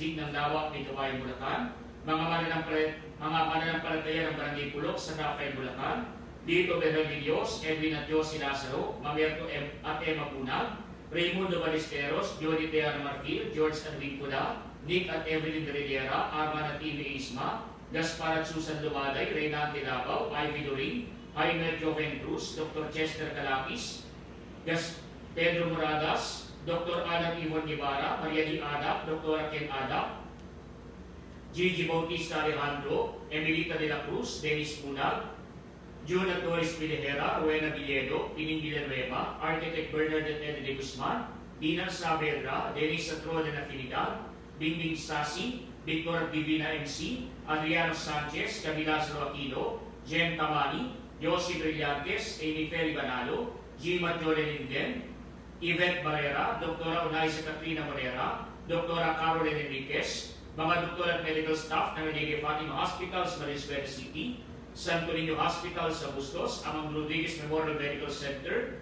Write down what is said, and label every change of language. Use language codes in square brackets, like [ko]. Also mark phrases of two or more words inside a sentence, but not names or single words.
[tl] League ng Lawak ni Kawayan, Bulacan, mga mananampalataya ng Barangay Pulok sa Rafael, Bulacan, Dito Berhel Dios, Edwin at Josie Lazaro, Mamerto at Emma Punag, Raimundo Ballesteros, Jody Teana Marfil, George Adwin Pula, Nick at Evelyn Rivera, Arman at Ine Isma, Gaspar at Susan Lumaday, Reynante Labaw, Ivy Doring, Jaime Joven Cruz, Dr. Chester Calapis, Pedro Moradas, Dr. Ana Ivon Guevara, Maria Di Adap, Dr. Ken Adap, Gigi Bautista Alejandro, Emilita de la Cruz, Dennis Punag, Juna Torres Vilejera, Rowena Villedo, Pining Villanueva, Architect Bernadette Ede de Guzman, Dina Saavedra, Dennis Atro de Nafinidad, Bingbing Stasi, Victor Divina MC, Adriano Sanchez, Camilazro Aquino, Jen Tamani, Yossi Brillantes, Amy Ferry Banalo, Gima Jole Linden, Yvette Barrera, Dr. Unaisa Katrina Morera, Dr. Caroline Enriquez, mga doktor at [en] medical staff [tl] ng Lady Fatima Hospital sa Valenzuela City, Santo Niño Hospital sa Bustos, Amang Rodriguez Memorial Medical Center